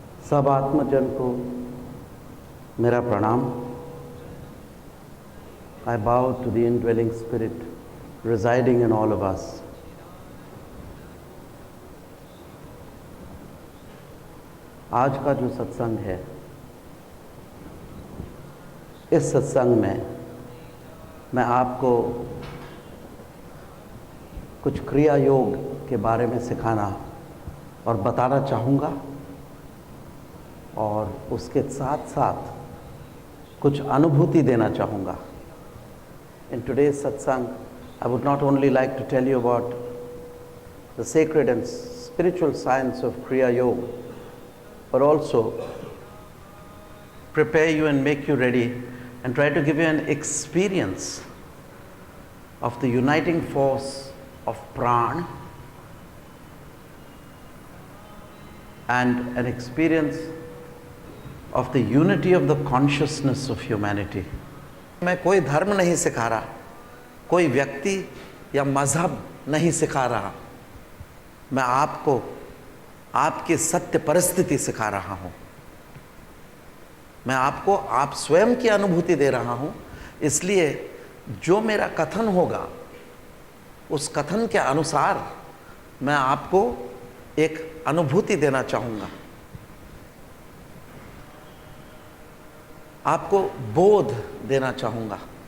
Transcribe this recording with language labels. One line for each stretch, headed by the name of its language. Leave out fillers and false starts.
Hindi: सब आत्मजन को मेरा प्रणाम।
English: I bow to the indwelling spirit residing in all of us.
Hindi: आज का जो सत्संग है, इस सत्संग में मैं आपको कुछ क्रिया योग के बारे में सिखाना और बताना चाहूँगा, और उसके साथ साथ कुछ अनुभूति देना चाहूँगा।
English: In today's satsang, I would not only like to tell you about the sacred and spiritual science of Kriya Yoga, but also prepare you and make you ready and try to give you an experience of the uniting force of Pran and an experience of the unity of the consciousness of humanity.
Hindi: मैं कोई धर्म नहीं सिखा रहा, कोई व्यक्ति या मजहब नहीं सिखा रहा, मैं आपको आपकी सत्य परिस्थिति सिखा रहा हूँ। मैं आपको आप स्वयं की अनुभूति दे रहा हूँ। इसलिए जो मेरा कथन होगा, उस कथन के अनुसार मैं आपको एक अनुभूति देना चाहूँगा, आपको बोध देना चाहूँगा।